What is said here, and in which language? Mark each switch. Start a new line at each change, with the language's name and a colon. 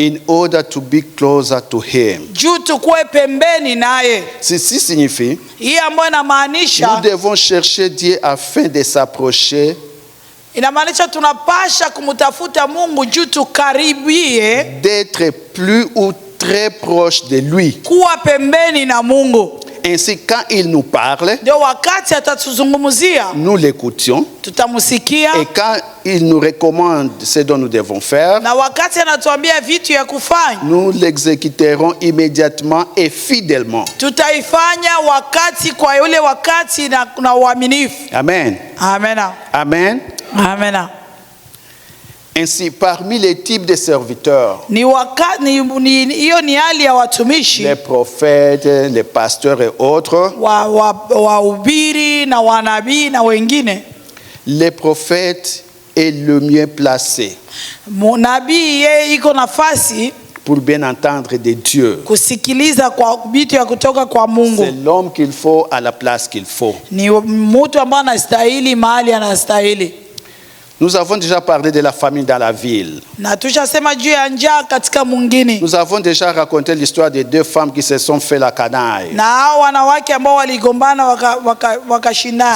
English: in order to be closer to him.
Swahili: Juu tukue pembeni naye.
French: Ceci signifie,
Swahili: Hii ambayo
French: nous
Swahili: inamaanisha,
French: devons chercher Dieu afin de s'approcher,
Swahili: inamaanisha tunapasha kumtafuta Mungu juu tukaribie
French: d'être plus ou très proche de lui.
Swahili: kuwa pembeni na Mungu.
French: Ainsi, quand il nous parle,
Swahili: Ndio wakati atatuzungumzia
French: nous l'écoutions.
Swahili: tutamusikia,
French: Et quand il nous recommande ce dont nous devons faire,
Swahili: na wakati anatuambia vitu ya kufanya
French: nous l'exécuterons immédiatement et fidèlement.
Swahili: tutaifanya wakati kwa yule wakati na uaminifu.
French: Amen.
Swahili: Amena.
French: Amen.
Swahili: Amena.
French: Ainsi, parmi les types de serviteurs,
Swahili: Ni wakati hiyo ni hali ya watumishi
French: les prophètes, les pasteurs et autres,
Swahili: wahubiri na wanabii na wengine,
French: les prophètes est le mieux placé
Swahili: nabii yeye iko nafasi
French: pour bien entendre de Dieu.
Swahili: kusikiliza kwa vitu ya kutoka kwa
French: C'est
Swahili: Mungu.
French: l'homme qu'il faut à la place qu'il faut.
Swahili: Ni mtu ambaye anastahili mahali anastahili.
French: Nous avons déjà parlé de la famine dans la ville.
Swahili: Na tushasema juu ya njaa katika mwingine.
French: Nous avons déjà raconté l'histoire de deux femmes qui se sont fait la canaille.
Swahili: Na hao wanawake ambao waligombana wakashindana.